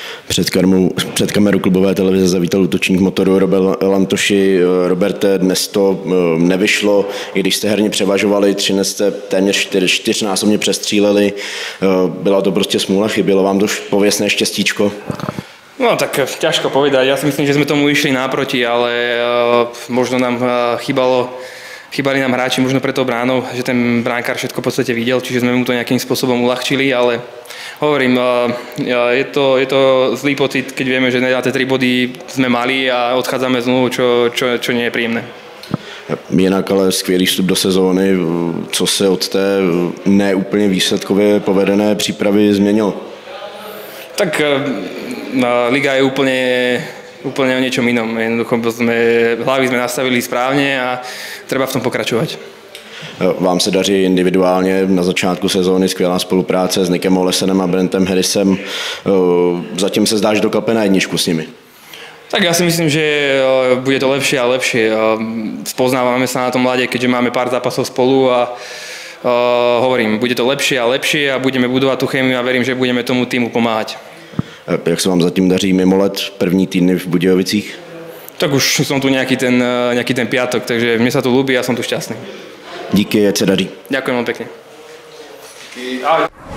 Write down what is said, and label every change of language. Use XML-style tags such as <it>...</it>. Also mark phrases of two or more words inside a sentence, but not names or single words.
<cs>Před kamerou klubové televize zavítal útočník Motoru Robert Lantoši. Roberte, dnes to nevyšlo, i když jste herně převažovali, Třinec jste téměř čtyřnásobně přestříleli. Byla to prostě smůla, chybělo vám to pověstné štěstíčko?</cs> <sk>No tak ťažko povedať, ja si myslím, že sme tomu išli náproti, ale možno nám chýbali nám hráči možno pre tou bránou, že ten bránkár všetko v podstate videl, čiže sme mu to nejakým spôsobom uľahčili, ale hovorím, je to zlý pocit, keď vieme, že na tie 3 body sme mali a odchádzame znovu, čo nie je príjemné.</sk> <cs>Jinak ale skvělý vstup do sezóny, co se od té neúplně výsledkově povedené přípravy změnilo?</cs> <sk>Tak liga je úplne o niečom inom. Jednoducho hlavy sme nastavili správne a treba v tom pokračovať.</sk> <cs>Vám se daří individuálně na začátku sezóny, skvělá spolupráce s Nickem Olesenem a Brentem Harrisem. Zatím se zdá, že doklape na jedničku s nimi.</cs> <sk>Tak ja si myslím, že bude to lepšie a lepšie. Spoznávame sa na tom mlade, keďže máme pár zápasov spolu a hovorím, bude to lepšie a lepšie a budeme budovať tú chémiu a verím, že budeme tomu týmu pomáhať.</sk> <cs>Jak se vám zatím daří mimo let, první týdny v Budějovicích?</cs> <sk>Tak už som tu nejaký ten piatok, takže mne sa tu ľúbi a som tu šťastný.</sk> <cs>Díky, ať se daří.</cs> <sk>Ďakujem vám pekne. Ahoj.</sk>